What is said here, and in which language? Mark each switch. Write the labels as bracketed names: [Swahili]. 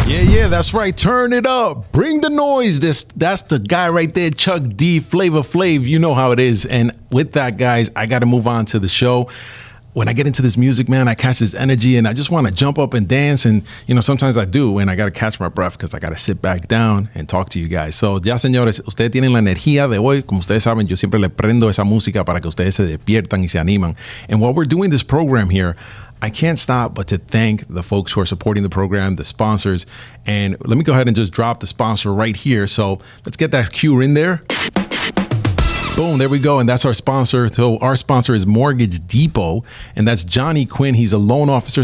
[English] Yeah, that's right. Turn it up. Bring the noise. That's the guy right there, Chuck D, Flavor Flav. You know how it is. And with that, guys, I got to move on to the show. When I get into this music, man, I catch this energy and I just want to jump up and dance. And, you know, sometimes I do, and I got to catch my breath because I got to sit back down and talk to you guys. [Spanish] So, ya, señores, ustedes tienen la energía de hoy. Como ustedes saben, yo siempre le prendo esa música para que ustedes se despiertan y se animan. [English] And while we're doing this program here, I can't stop but to thank the folks who are supporting the program, the sponsors. And let me go ahead and just drop the sponsor right here. So let's get that cue in there. Boom, there we go. And that's our sponsor. So our sponsor is Mortgage Depot, and that's Johnny Quinn. He's a loan officer.